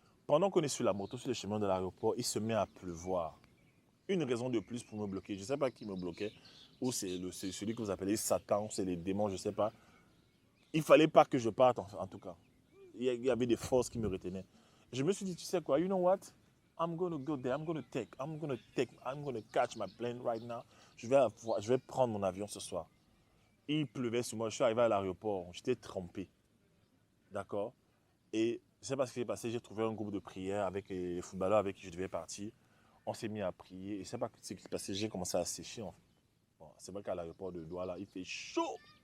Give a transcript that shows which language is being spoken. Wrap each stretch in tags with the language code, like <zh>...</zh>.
<fr>Pendant qu'on est sur la moto, sur le chemin de l'aéroport, il se met à pleuvoir. Une raison de plus pour me bloquer. Je ne sais pas qui me bloquait, ou c'est celui que vous appelez Satan, ou c'est les démons, je ne sais pas. Il ne fallait pas que je parte, en tout cas. Il y avait des forces qui me retenaient. Je me suis dit, tu sais quoi,</fr> <en>you know what? I'm going to go there, I'm going to catch my plane right now.</en> <fr>Je vais prendre mon avion ce soir. Il pleuvait sur moi, je suis arrivé à l'aéroport, j'étais trempé. D'accord? Et je ne sais pas ce qui s'est passé, j'ai trouvé un groupe de prière avec les footballeurs avec qui je devais partir. On s'est mis à prier et je ne sais pas ce qui s'est passé, j'ai commencé à sécher en fait. Bon, c'est vrai qu'à l'aéroport de Douala, il fait chaud.</fr>